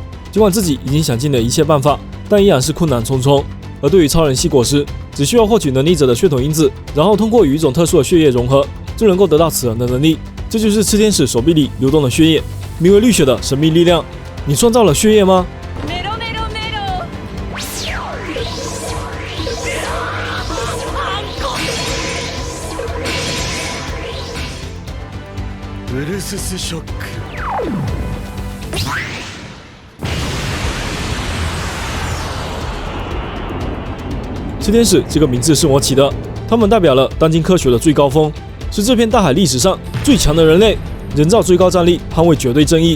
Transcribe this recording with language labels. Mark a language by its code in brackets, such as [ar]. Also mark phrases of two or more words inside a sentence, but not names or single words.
[zh] 尽管自己已经想尽了一切办法，但依然是困难重重。而对于超人系果实，只需要获取能力者的血统因子，然后通过与一种特殊的血液融合，就能够得到此人的能力。这就是炽天使手臂里流动的血液，名为绿血的神秘力量。你创造了血液吗？ブルススショック。炽天使这个名字是我起的，他们代表了当今科学的最高峰，是这片大海历史上最强的人类，人造最高战力，捍卫绝对正义。